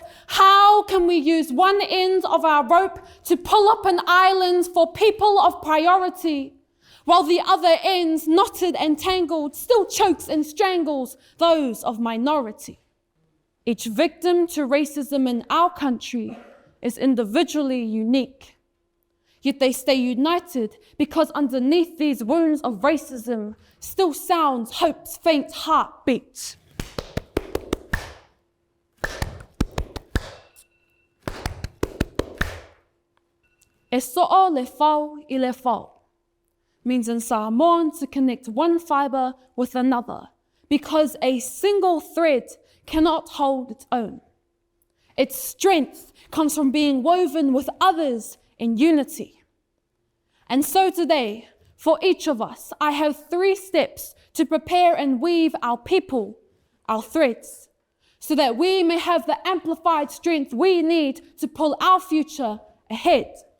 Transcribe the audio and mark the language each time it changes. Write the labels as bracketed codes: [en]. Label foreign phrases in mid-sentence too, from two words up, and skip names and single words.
[en] How can we use one end of our rope to pull up an island for people of priority, while the other end, knotted and tangled, still chokes and strangles those of minority? Each victim to racism in our country is individually unique. Yet they stay united because underneath these wounds of racism still sounds hope's faint heartbeat. [sm] E so'o le whau I le whau [en] means in Samoan to connect one fiber with another because a single thread cannot hold its own. Its strength comes from being woven with others in unity. And so today, for each of us, I have 3 steps to prepare and weave our people, our threads, so that we may have the amplified strength we need to pull our future ahead.